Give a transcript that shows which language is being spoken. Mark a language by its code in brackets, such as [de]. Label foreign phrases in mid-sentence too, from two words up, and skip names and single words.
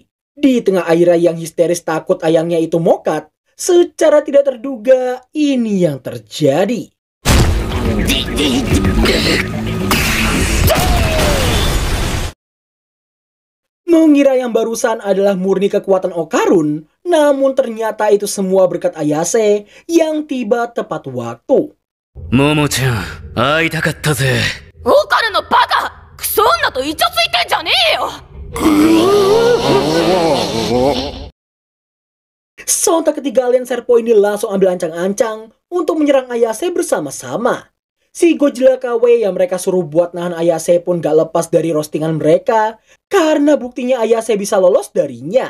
[id] Di tengah Aira yang histeris takut ayangnya itu mokat, secara tidak terduga ini yang terjadi. Mengira yang barusan adalah murni kekuatan Okarun, namun ternyata itu semua berkat Ayase yang tiba tepat waktu. [ja] モモちゃん、会いたかったぜ. オカルのバカクソ女とイチャついてんじゃねえよ [id] Sontak ketiga alien Serpo ini langsung ambil ancang-ancang untuk menyerang Ayase bersama-sama. Si Godzilla KW yang mereka suruh buat nahan Ayase pun gak lepas dari roastingan mereka, karena buktinya Ayase bisa lolos darinya.